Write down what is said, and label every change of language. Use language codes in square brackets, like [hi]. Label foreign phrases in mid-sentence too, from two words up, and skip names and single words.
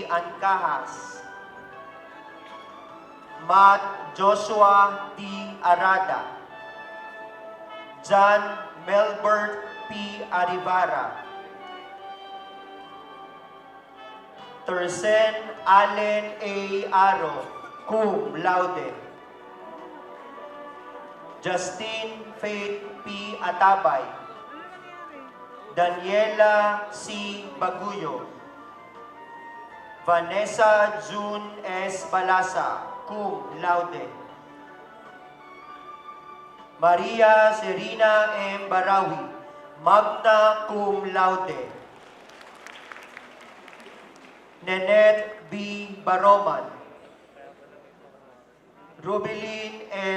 [en] Ancajas, Matt Joshua T. Arada, John Melbert P. Arivara, Tersen Allen A. Aro, [la] cum laude, [en] Justin Faith P. Atabay, Daniela C. Baguyo, Vanessa June S. Balasa, [la] cum laude, [en] Maria Serena M. Barawi, [la] magna cum laude, [en] Nenette B. Baroman, Rubilin M.